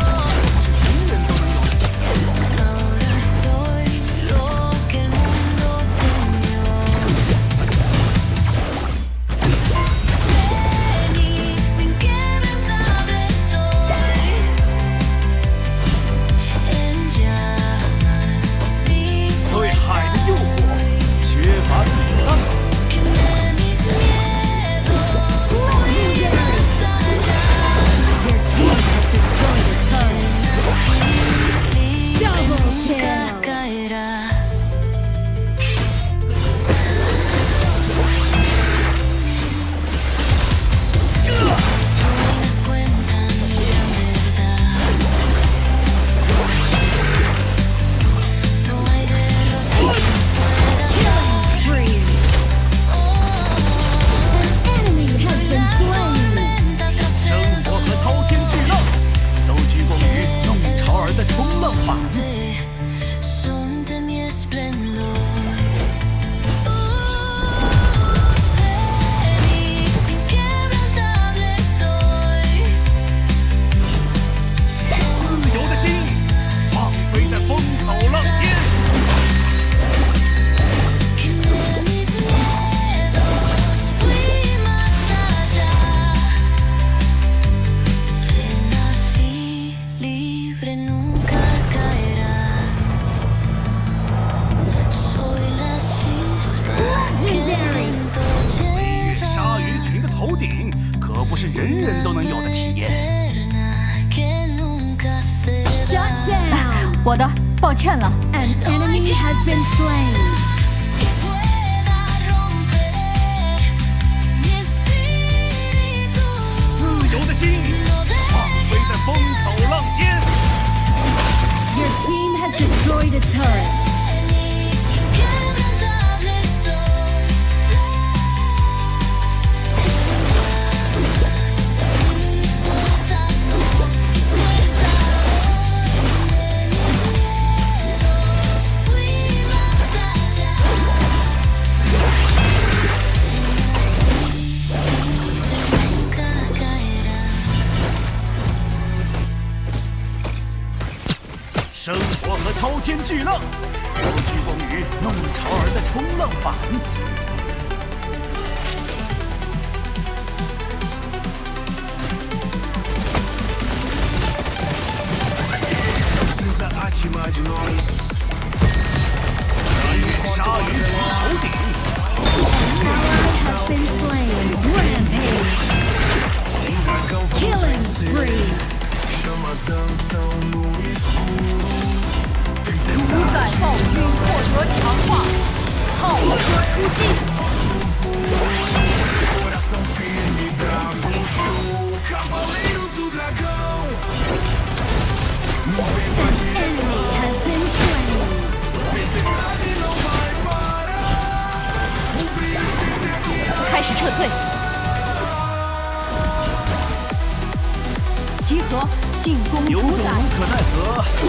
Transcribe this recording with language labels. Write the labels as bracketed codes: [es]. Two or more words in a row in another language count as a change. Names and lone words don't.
[es] Ahora soy lo que el mundo temió. Fénix inquebrantable soy. En llamas [zh] 对海的诱惑缺乏抵抗力。 [es] quemé mis miedos. Fui más allá. [en] Your team has destroyed a turret. Double [es] Nunca [en] kill. [es] caerá. Sus ruinas cuentan mi gran verdad. No hay derrota que pueda. [en] Killing spree. An enemy has been slain. [es] Tormenta tras [zh] 生 [es] el [zh] 活和滔天巨浪都鞠躬于弄潮儿的冲浪板。 [es] son de mi esplendor. Fénix inquebrantable soy. [zh] 自由的心，放飞在风口浪尖。 [es] Quemé mis miedos, fui más allá. Renací libre, nunca caerá. Soy la chispa que el [en] Legendary. [es] viento [zh] 飞越 [es] lleva. [zh] 鲨鱼群的头顶，可不是人人都能有的体验。 [es] Eterna que nunca ceda. [en] Shut down. [zh] 我的，抱歉了。 [en] An enemy has been slain. [es] Que pueda romper mi espíritu. [zh] 自由的心，放飞在风口浪尖。 [en] Your team has destroyed a turret. [es] Fénix inquebrantable soy. En llamas mi fuerza y fuerza hoy. En mis miedos fui más allá. Renací nunca caerá. [zh] 生活和滔天巨浪都鞠躬于弄潮儿的冲浪板。 [en] Since I achieved my dreams, [zh] 飞越鲨鱼群头顶， [en] Has been slain. Rampage. Killing spree. [pt] chama as dançam no escuro. [zh] 主宰暴君获得强化，浩哥出击。 [pt] Coração firme, bravo, show. Cavaleiros do Dragão. No vento a direção. [en] Enemy has been slain. [pt] Tempestade não vai parar. O brilho sempre aqui. [zh] 开始撤退。 集合，进攻有种无主宰。可奈何。